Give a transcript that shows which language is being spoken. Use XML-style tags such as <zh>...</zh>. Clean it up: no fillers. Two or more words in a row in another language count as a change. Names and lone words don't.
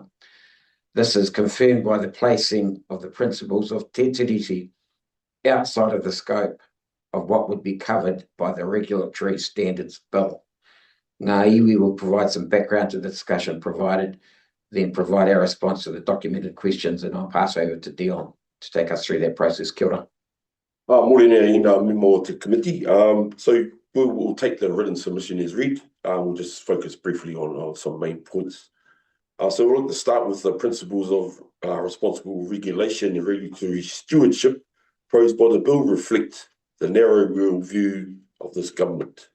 <en>This is confirmed by the placing of the principles of Te Tiriti outside of the scope of what would be covered by the Regulatory Standards Bill. Ngā Iwi will provide some background to the discussion then provide our response to the documented questions, and I'll pass over to Dion to take us through that process. Kia ora.</en> <mi>Morena e ngā memo te committee.</mi> <en>So we'll take the written submission as read. We'll just focus briefly on some main points. So we'll look to start with the principles of responsible regulation and regulatory stewardship proposed by the bill reflect the narrow real view of this government.</en>